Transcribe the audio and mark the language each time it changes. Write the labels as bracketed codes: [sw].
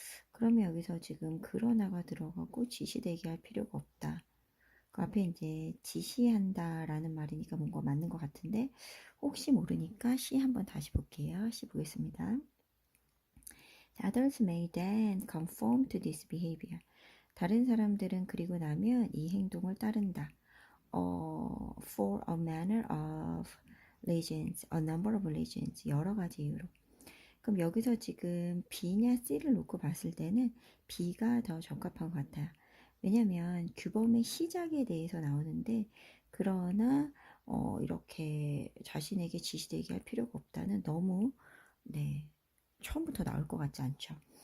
[ko] 그러면 여기서 지금 그러나가 들어가고 지시되게 할 필요가 없다. 그 앞에 이제 지시한다라는 말이니까 뭔가 맞는 것 같은데 혹시 모르니까 C 한번 다시 볼게요. C 보겠습니다. [en] Others may then conform to this behavior. [ko] 다른 사람들은 그리고 나면 이 행동을 따른다. [en] For a manner of reasons, a number of reasons, [ko] 여러 가지 이유로. 그럼 여기서 지금 B냐 C를 놓고 봤을 때는 B가 더 적합한 것 같아요. 왜냐면 규범의 시작에 대해서 나오는데 그러나 이렇게 자신에게 지시되게 할 필요가 없다는 너무 처음부터 나올 것 같지 않죠.